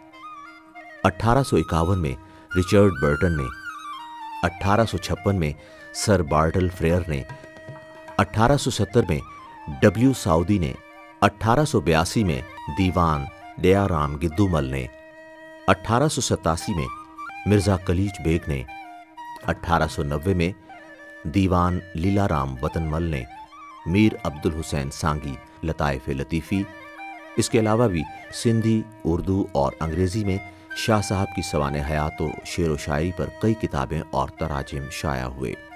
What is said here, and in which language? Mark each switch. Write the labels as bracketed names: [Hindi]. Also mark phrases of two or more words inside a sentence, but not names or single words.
[Urdu] 1851 میں رچرڈ برٹن نے، 1856 میں سر بارٹل فریئر نے، 1870 میں ڈبلیو ساؤدی نے، 1882 میں دیوان دیارام گدومل نے، 1887 میں مرزا قلیچ بیگ نے، 1890 میں دیوان لیلارام وتنمل نے, میر عبدالحسین سانگی لطائف لطیفی. اس کے علاوہ بھی سندھی، اردو اور انگریزی میں شاہ صاحب کی سوانح حیات و شعر و شاعری پر کئی کتابیں اور تراجم شائع ہوئے.